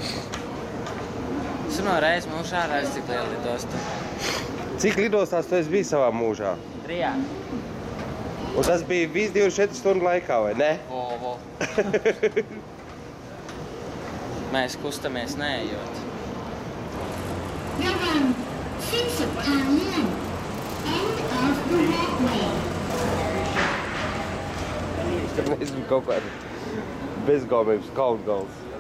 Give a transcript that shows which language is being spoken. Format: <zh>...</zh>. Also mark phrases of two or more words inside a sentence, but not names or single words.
<lv>Es pirmo reizi mūžā redzu, cik liela lidosta. Cik lidostās tu esi bijis savā mūžā? 3. Un tas bija viss 24 stundu laikā, vai ne? Vo. Mēs kustamies neejot.</lv> <th>ระวังสิ้นสุดทางเลื่อน</th> <en>End of the walkway</en> <lv>Tur nezinu kaut kāda bezgaumības kaungals.</lv>